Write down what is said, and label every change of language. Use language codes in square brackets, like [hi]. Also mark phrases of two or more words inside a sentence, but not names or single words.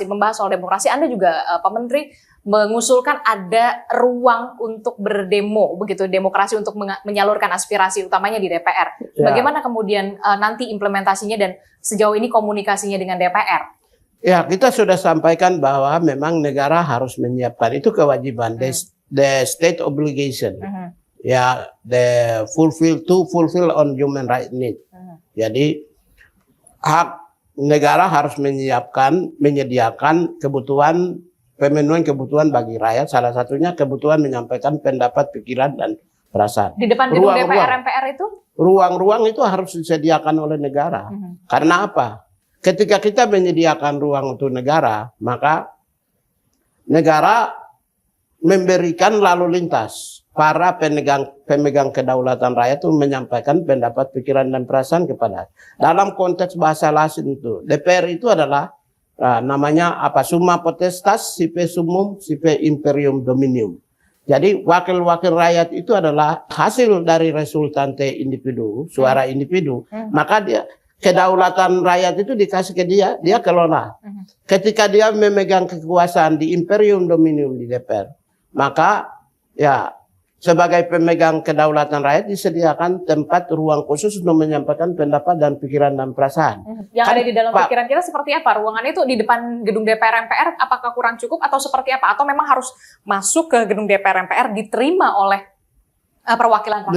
[id] Membahas soal demokrasi, Anda juga Pak Menteri mengusulkan ada ruang untuk berdemo, begitu, demokrasi untuk menyalurkan aspirasi utamanya di DPR. Bagaimana kemudian nanti implementasinya dan sejauh ini komunikasinya dengan DPR? Ya, kita sudah sampaikan bahwa memang negara harus menyiapkan, itu kewajiban, [en] the state obligation. Ya, to fulfill on human right need. [id] Jadi hak negara harus menyediakan pemenuhan kebutuhan bagi rakyat, salah satunya kebutuhan menyampaikan pendapat, pikiran, dan perasaan. Di depan gedung DPR, MPR itu? Ruang-ruang itu harus disediakan oleh negara. Karena apa? Ketika kita menyediakan ruang untuk negara, maka negara memberikan lalu lintas. Para pemegang kedaulatan rakyat itu menyampaikan pendapat, pikiran, dan perasaan kepada. Dalam konteks bahasa Latin itu, DPR itu adalah namanya apa? [la] Summa potestas sipe summum sipe imperium dominium. [id] Jadi wakil-wakil rakyat itu adalah hasil dari resultante individu, suara individu. Maka dia kedaulatan rakyat itu dikasih ke dia kelola. Ketika dia memegang kekuasaan di [la] imperium dominium [id] di DPR, maka ya sebagai pemegang kedaulatan rakyat disediakan tempat ruang khusus untuk menyampaikan pendapat dan pikiran dan perasaan. Yang ada di dalam pikiran kita seperti apa? Ruangannya itu di depan gedung DPR MPR, apakah kurang cukup atau seperti apa? Atau memang harus masuk ke gedung DPR MPR diterima oleh perwakilan rakyat?